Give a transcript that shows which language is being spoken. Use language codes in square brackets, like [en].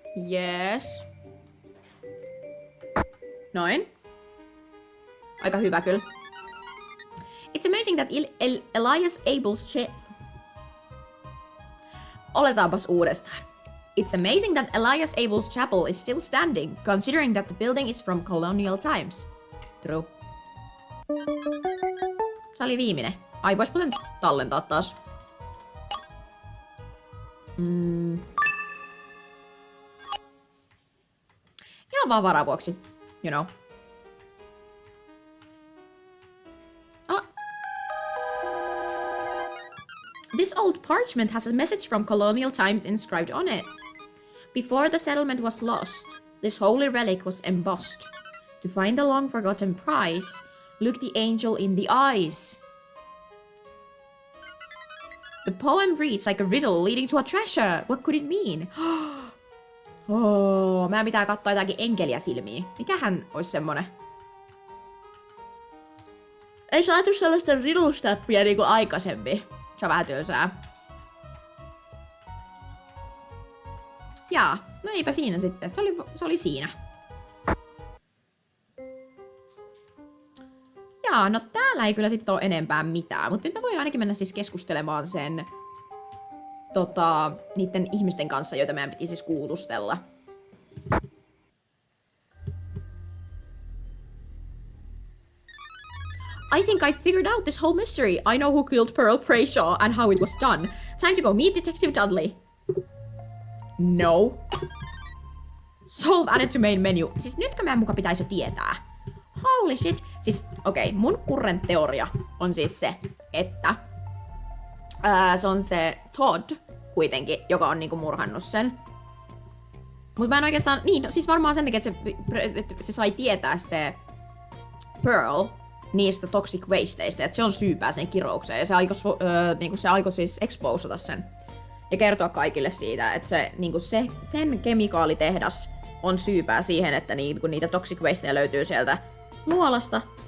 [en] Yes. [fi] Noin. Aika hyvä kyllä. [en] It's amazing that Elias Abel's [fi] Oletaanpas uudestaan. [en] It's amazing that Elias Abel's chapel is still standing, considering that the building is from colonial times. True. [fi] Se oli viimeinen. Ai, vois muuten tallentaa taas. Ihan vaan varavuoksi. [en] You know. This old parchment has a message from colonial times inscribed on it. Before the settlement was lost, this holy relic was embossed. To find the long-forgotten prize, look the angel in the eyes. The poem reads like a riddle leading to a treasure. What could it mean? [fi] Oh, meidän pitää katsoa jotakin enkeliä silmiin. Mikähän olisi semmonen? Ei saatu sellaista riddle-snappia niinku aikaisemmin. Se on vähän tylsää. Jaa, no eipä siinä sitten. Se oli siinä. Jaa, no täällä ei kyllä sitten ole enempää mitään. Mutta nyt mä voin ainakin mennä siis keskustelemaan sen niiden ihmisten kanssa, joita meidän piti siis kuulustella. [en] I think I figured out this whole mystery. I know who killed Pearl Brayshaw and how it was done. Time to go meet Detective Dudley. No. Solve added to main menu. [fi] Siis nytkö meidän muka pitäisi jo tietää? [en] Holy shit. [fi] Siis okei, mun current teoria on siis se, että se on se Todd kuitenkin, joka on niinku murhannut sen. Mut mä en oikeastaan, niin no, siis varmaan sen takia, että se sai tietää se Pearl niistä toxic wasteista, että se on syypää sen kiroukseen ja se aikoi siis exposata sen ja kertoa kaikille siitä, että se, niinku sen kemikaalitehdas on syypää siihen, että niinku niitä toxic wasteja löytyy sieltä luolasta.